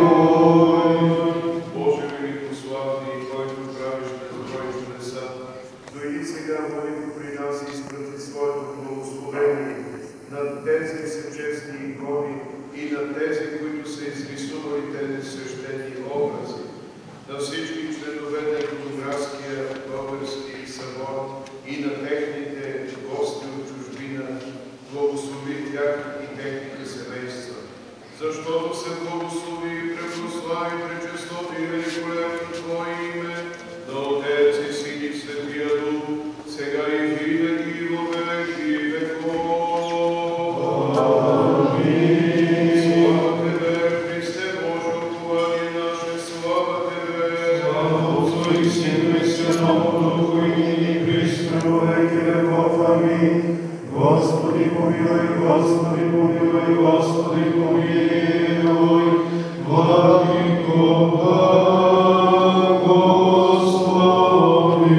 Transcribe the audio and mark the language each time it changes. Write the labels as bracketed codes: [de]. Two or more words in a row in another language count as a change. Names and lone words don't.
[bg] Боже великославни, който правиш безброй чудеса, дойди сега, Владико, при нас и изпрати своето благословение над тези всечестни икони и на тези, които са изрисували тези свещени образи, на всички членове на иконографския български събор и на техните гости от чужбина, благослови тях и техните семейства. Защото се благослови и препрослави пречестото и великолепно Твое име, на Отец и Син и Светия Дух, сега и винаги и [cu] во веки веков. [bg] Амин. Слава Тебе, Христе Боже, упование наше, слава Тебе. [cu] Слава Отцу и Сину и Святому Духу, и ныне и присно во веки веков. Амин. Господи помилуй, Господи помилуй, Господи помилуй, Владико благослови.